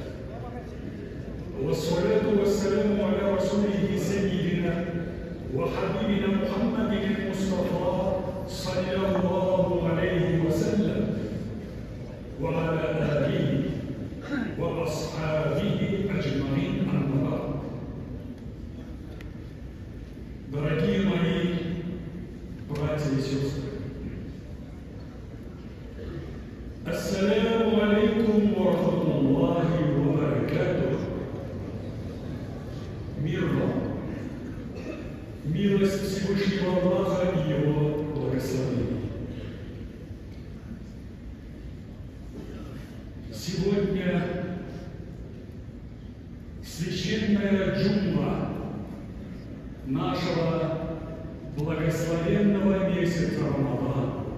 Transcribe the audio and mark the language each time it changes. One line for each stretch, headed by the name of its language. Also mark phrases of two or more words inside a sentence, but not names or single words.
Arabic: والصلاة والسلام على رسوله سيدنا وحبيبنا محمد المصطفى صلى الله عليه وسلم وعلى آله وأصحابه أجمعين. أما بعد.
Russian: Дорогие мои братья и сестры,
Arabic: السلام عليكم ورحمة الله وبركاته.
Russian: Мир вам, милость Всевышнего Аллаха и Его благословение. Сегодня священная джумма нашего благословенного месяца Рамадан.